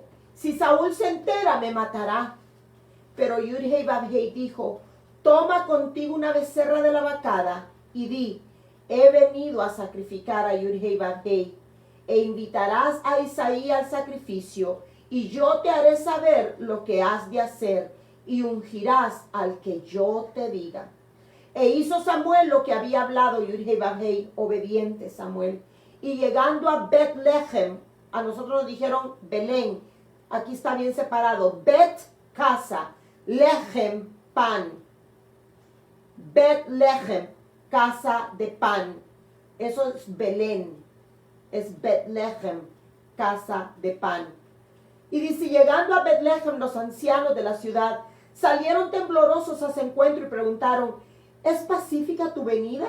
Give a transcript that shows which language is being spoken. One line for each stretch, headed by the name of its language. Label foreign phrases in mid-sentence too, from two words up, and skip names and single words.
Spanish: Si Saúl se entera, me matará. Pero Yud-Heh-Vav-Heh dijo, toma contigo una becerra de la vacada y di, he venido a sacrificar a Yud-Heh-Vav-Heh, e invitarás a Isaí al sacrificio, y yo te haré saber lo que has de hacer, y ungirás al que yo te diga. E hizo Samuel lo que había hablado Yud-Heh-Vav-Heh, obediente Samuel. Y llegando a Bet-Lehem, a nosotros nos dijeron Belén, aquí está bien separado, Bet, casa, Lehem, pan. Bet-Lehem, casa de pan. Eso es Belén, es Bet-Lehem, casa de pan. Y dice, llegando a Bet-Lehem, los ancianos de la ciudad salieron temblorosos a su encuentro y preguntaron, ¿es pacífica tu venida?